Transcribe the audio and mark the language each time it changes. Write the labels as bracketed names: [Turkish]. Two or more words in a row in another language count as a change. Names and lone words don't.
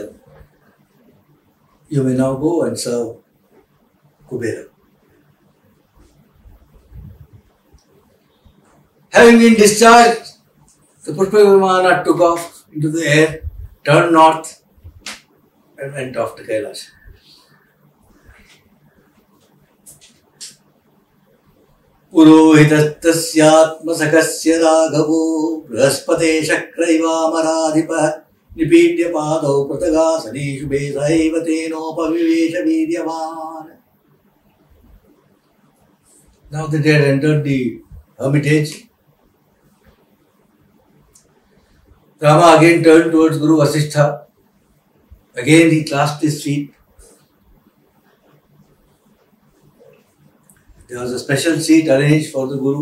[English] You may now go and serve Kubera. Having been discharged, the Pushpaka Vimana took off into the air, turned north, and went off to Kailash. [Sanskrit] पुरोहितस्तस्यात्मसकास्य राघवो ब्रहस्पते शक्रैवामराधिपः निपीड्य पादौ प्रतगासनि शुभे सैव तेनोपविवेश विद्यावन्. [English] Now that they had entered the hermitage, Rama again turned towards Guru Vasishtha. Again he clasped his feet. There was a special seat arranged for the Guru.